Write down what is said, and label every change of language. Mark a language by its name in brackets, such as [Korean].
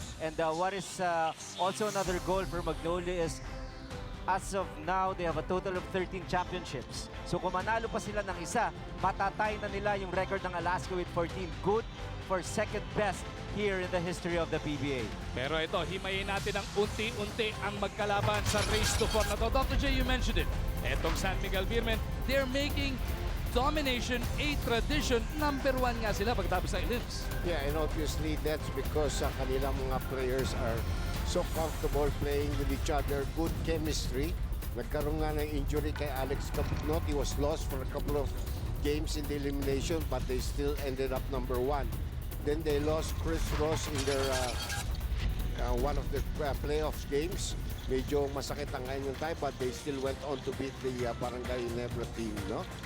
[English] And what is also another goal for Magnolia is, as of now, they have a total of 13 championships. [Filipino] So kung manalo pa sila ng isa, matatay na nila yung record ng Alaska with 14. [English] Good for second best here in the history of the PBA. [Filipino] Pero ito, himayin natin ang unti-unti ang magkalaban sa race to 4 na to. [English] Dr. J, you mentioned it. [Filipino] Etong [English] San Miguel Beermen, they're making domination a tradition. [Filipino] Number 1 nga sila pagtapos ng elims. [English] Yeah, and obviously that's because [Filipino] kanilang mga [English] players are so comfortable playing with each other, good chemistry. [Filipino] Nagkaroon nga ng injury kay Alex Capnot. [English] He was lost for a couple of games in the elimination, but they still ended up number 1. Then they lost Chris Ross in their one of the playoffs games. [Filipino] Medyo masakit ang kanyang [English] time, but they still went on to beat the Barangay Ginebra team, no?